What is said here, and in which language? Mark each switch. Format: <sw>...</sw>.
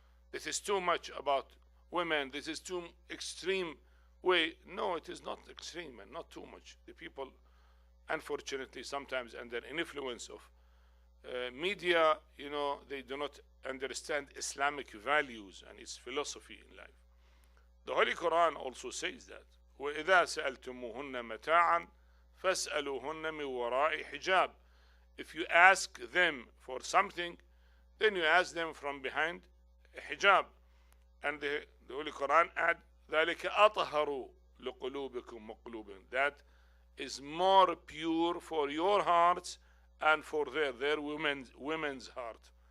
<en>This is too much about women, this is too extreme way. No, it is not extreme and not too much. The people, unfortunately, sometimes under influence of media, they do not understand Islamic values and its philosophy in life. The Holy Quran also says that,</en> <ar>وَإِذَا سَأَلْتُمُوهُنَّ مَتَاعًا فَاسْأَلُوهُنَّ مِنْ وَرَاءِ حِجَابٍ.</ar> <en>If you ask them for something, then you ask them from behind a hijab. And the Holy Quran add,</en> <ar>ذَلِكَ أَطْهَرُ لِقُلُوبِكُمْ وَقُلُوبِهِمْ.</ar> <en>That is more pure for your hearts and for their women's heart.</en>